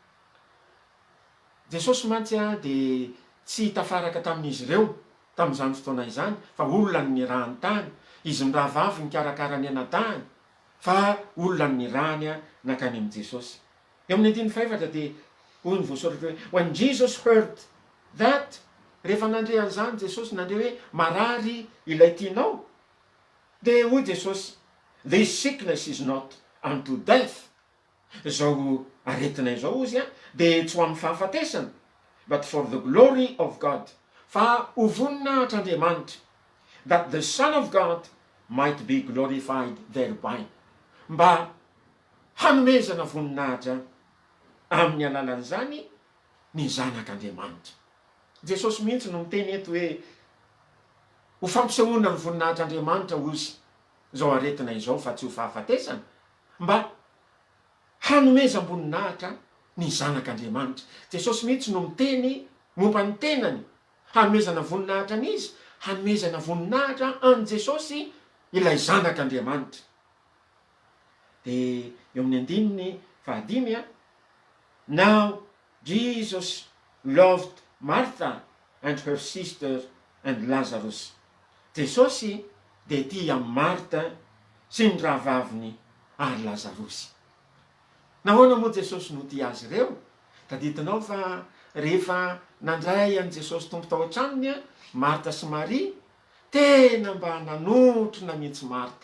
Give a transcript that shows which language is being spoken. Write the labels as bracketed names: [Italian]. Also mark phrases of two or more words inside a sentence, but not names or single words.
[Malagasy] Jesosy mantsy de tsy tafaraka tamin'izy ireo tamin'izany fotoana izany, fa olona ny rahany tany, izy mirahavavy nikarakara ny ana-tany, fa olona ny rany nakany am' Jesosy. Eo amin'ny 14 de hoy ny voasoratra hoe [English] when Jesus heard that, [Malagasy] rehefa nandre an'izany Jesosy nandre hoe marary ilay tianao, de hoy Jesosy, [English] this sickness is not unto death. [Malagasy] Zao aretinay zao izy de tsy ho amin'ny fahafatesana, [English] but for the glory of God, [Malagasy] fa ho voninahitr'Andriamanitra, [English] that the Son of God might be glorified thereby. [Malagasy] Mba hanomezana voninahitra amin'ny alalan'izany ny zanak'Andriamanitra. Jesosy mihitsy no miteny eto hoe ho fampisehoana ny voninahitr'Andriamanitra ozy zao aretina izao fa tsy ho fahafatesana, mba hanomezam-boninahitra ny zanak'Andriamanitra. Jesosy mihitsy no miteny momba ny tenany, hanomezana voninahitra an'izy, hanomezana voninahitra an' Jesosy ilay zanak'Andriamanitra. De eo amin'ny 15, [English] now Jesus loved Martha and her sister and Lazarus. [Malagasy] Jesosy de tia Marta sy ny rahavaviny ary Lazarosy. Nahoana moa Jesosy no tia azy ireo? Taditinao fa rehefa nandray an' Jesosy tompo tao an-tranony Marta sy Maria, tena mba nanotrona mihitsy Marta.